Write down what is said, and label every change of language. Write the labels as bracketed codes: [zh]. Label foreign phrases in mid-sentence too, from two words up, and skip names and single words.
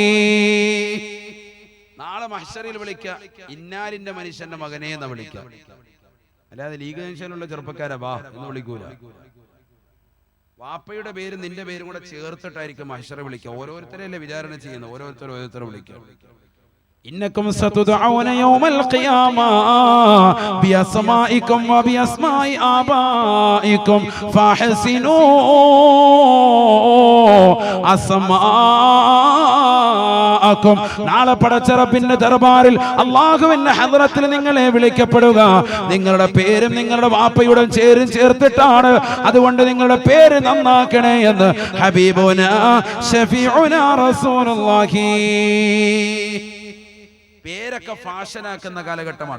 [ml] നാളെ മഹ്ശറിൽ വിളിക്കുക ഇന്നാലിന്റെ മനുഷ്യന്റെ മകനെ എന്ന് വിളിക്കുക, അല്ലാതെ ലീഗ് ജംഗ്ഷനിലുള്ള ചെറുപ്പക്കാരെ വാ എന്ന് വിളിക്കൂല. വാപ്പയുടെ പേരും നിന്റെ പേരും കൂടെ ചേർത്തിട്ടായിരിക്കും മഹ്ശറ വിളിക്കുക. ഓരോരുത്തരെയല്ലേ വിചാരണ ചെയ്യുന്നത്, ഓരോരുത്തരെ വിളിക്കുക. [ar] إنكم ستدعون يوم القيامة بأسمائكم وبأسماء آبائكم فاحسنوا أسماءكم. [ml] നാളെ പടച്ചറപ്പിന്റെ ദർബാറിൽ അല്ലാഹുവിന്റെ ഹദ്റത്തിൽ നിങ്ങളെ വിളിക്കപ്പെടുക. നിങ്ങളുടെ പേരും നിങ്ങളുടെ വാപ്പയുടെ ചേർത്തിട്ടാണ്. അതുകൊണ്ട് നിങ്ങളുടെ പേര് നന്നാക്കണേ എന്ന് [ar] حبيبنا شفيعنا رسول الله. [ml] പേരൊക്കെ ഫാഷനാക്കുന്ന കാലഘട്ടമാണ്.